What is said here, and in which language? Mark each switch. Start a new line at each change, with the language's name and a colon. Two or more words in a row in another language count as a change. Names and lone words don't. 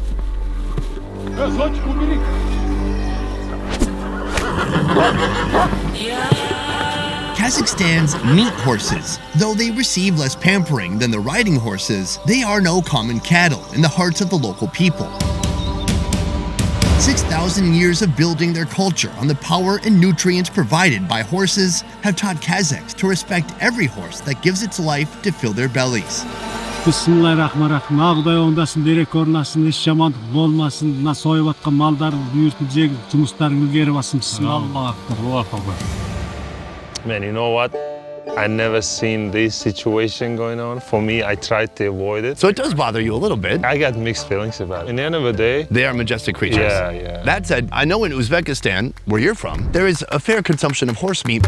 English: Kazakhstan's meat horses, though they receive less pampering than the riding horses, they are no common cattle in the hearts of the local people. 6,000 years of building their culture on the power and nutrients provided by horses have taught Kazakhs to respect every horse that gives its life to fill their bellies.
Arabic: بسم الله الرحمن الرحيم.
Kazakh: Ağday oңдасын, береке орнасын, еш жамандық болмасын. Мына сойып атқан малдарды бұйыртып жегіп, жұмыстарын ilgeri бассын.
Arabic: بسم الله.
English: Man, you know what? I never seen this situation going on. For me, I tried to avoid it. So it does bother you a little bit. I got mixed feelings about it. In the end of the day, they are majestic creatures. Yeah. That said, I know in Uzbekistan, where you're from, there is a fair consumption of horse meat.